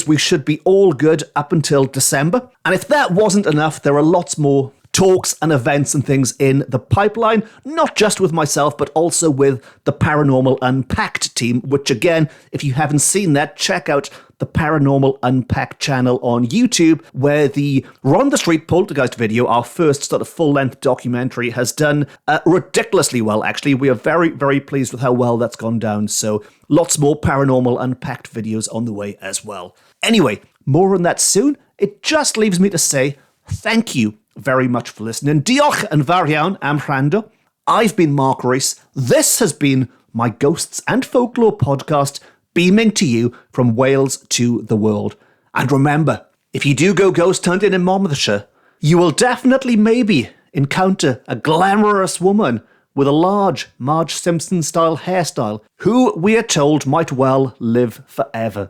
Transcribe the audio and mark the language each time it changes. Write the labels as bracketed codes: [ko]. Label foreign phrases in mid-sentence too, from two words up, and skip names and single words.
[en] We should be all good up until December. And if that wasn't enough, there are lots more talks and events and things in the pipeline, not just with myself, but also with the Paranormal Unpacked team, which again, if you haven't seen that, check out the Paranormal Unpacked channel on YouTube, where the Ron the Street Poltergeist video, our first sort of full-length documentary, has done ridiculously well, actually. We are very, very pleased with how well that's gone down, so lots more Paranormal Unpacked videos on the way as well. Anyway, more on that soon. It just leaves me to say thank you very much for listening. [cy] Diolch yn fawr iawn am wrando. [en] I've been Mark Rees. This has been my Ghosts and Folklore podcast, beaming to you from Wales to the world. And remember, if you do go ghost hunting in Monmouthshire, you will definitely maybe encounter a glamorous woman with a large Marge Simpson-style hairstyle, who we are told might well live forever.